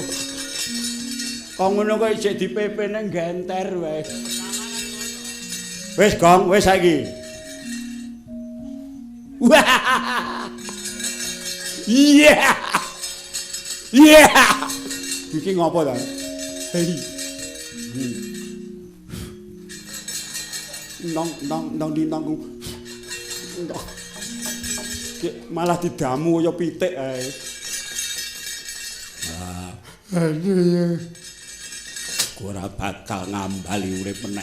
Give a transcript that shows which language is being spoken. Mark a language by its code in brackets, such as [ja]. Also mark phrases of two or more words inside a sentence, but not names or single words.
[jv] Kok ngono kok isih dipepene genter wae. Wis Gong, wis saiki. Iya. Iya. Iki ngopo ta? Hei. Nong di nong. Malah didamu kaya pitik ae. Aduh. Ora bakal ngambali urip meneh.